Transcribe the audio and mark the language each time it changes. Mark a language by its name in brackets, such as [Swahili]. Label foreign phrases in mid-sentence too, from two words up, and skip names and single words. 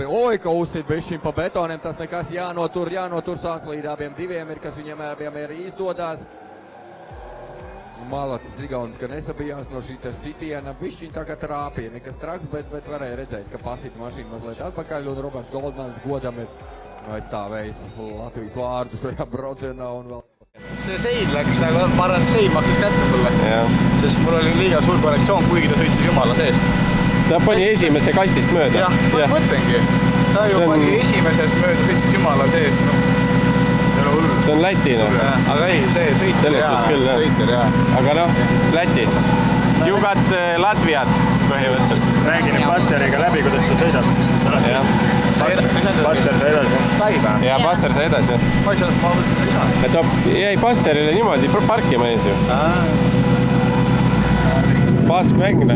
[Latvian] Oi, ka uzsit bišķiņ pa betoniem, tas nekas jānotur sāns līdz abiem diviem ir, kas viņiem abiem ir izdodās. Malacis Igaunis, ka nesabijās no šīta sitiena, bišķiņ tā kā trāpīja, nekas traks, bet varēja redzēt, ka pasita mašīna mazliet atpakaļ un Roberts Goldmans godam ir aizstāvējis Latvijas vārdu šajā braucienā un vēl. [Estonian] See sein läks nagu, ma arvan, sein maksis kätte mulle, sest mul oli liiga suur korrektsioon, kuigi ta sõitis jumala seest. Ta pani esimese kastist mööda. Jah, ma mõtlengi. Ta ju pani esimesest mööda, sõitis jumala seest. See on Läti, noh. Aga ei, see sõitis hea. Aga noh, Läti. [English] You got [Estonian] Latviat põhimõtteliselt. Räägi nüüd Basseriga läbi, kuidas ta sõidab. Basser sai edasi. Sai või? Ja Basser sai edasi. Ma ei saanud, ma mõtlesin, ei saa. Ta jäi Basserile niimoodi parkima ees ju. Pask mäng, noh.